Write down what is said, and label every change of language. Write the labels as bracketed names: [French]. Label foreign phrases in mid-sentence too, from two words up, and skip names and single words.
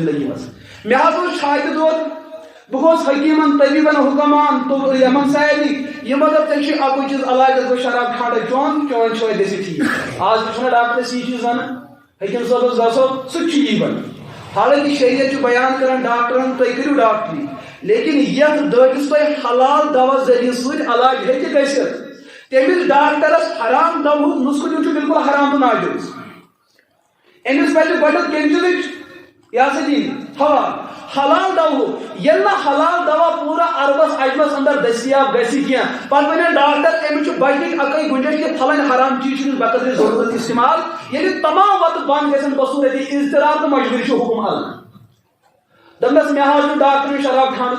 [Kashmiri] زندگی منٛز مےٚ حظ اوس شاگرد بہٕ گوٚوس حکیٖمن طبیٖبن حُکمان یِمن سارنٕے یِم مطلب ژےٚ چھُے اکُے چیٖز علاج گوٚو شراب کھنٛڈ چون چھوے گژھِ ٹھیٖک آز تہِ چھُنہ ڈاکٹرس یہِ چیٖز ونان حکیٖم صٲبس گژھو سُہ تہِ چھُ یی ونان حالانکہ شریعت چھُ بیان کران ڈاکٹرن تُہۍ کٔرِو ڈاکٹری لیکن یتھ دٲدِس تۄہہِ حلال دوا ذٔریعہٕ سۭتۍ علاج ہیٚکہِ گٔژھِتھ تمس ڈاکٹرس حرام دوا نسخہ دن بالکل حرام تو ناجائز امس پہ گۄڈنیٚتھ کمہِ چیٖزٕچ یہ ہسا دِنۍ حلال دوا ییٚلہِ نہٕ حلال دوا پوٗرٕ عربس عجمس اندر دٔستیاب گژھِ کینٛہہ پتہٕ ونن ڈاکٹر امس چھُ بچنٕچ اکٕے گُنجٲیش کہ پھلٲنۍ حرام چیٖز چھُ بقدر ضروٗرت استعمال ییٚلہِ تمام وتہٕ بنٛد گژھن بصوٗرتی اضطرار تہٕ مجبوٗری چھُ حُکم اللہ دپنس مےٚ حظ چھُ ڈاکٹرن شراب کھانُک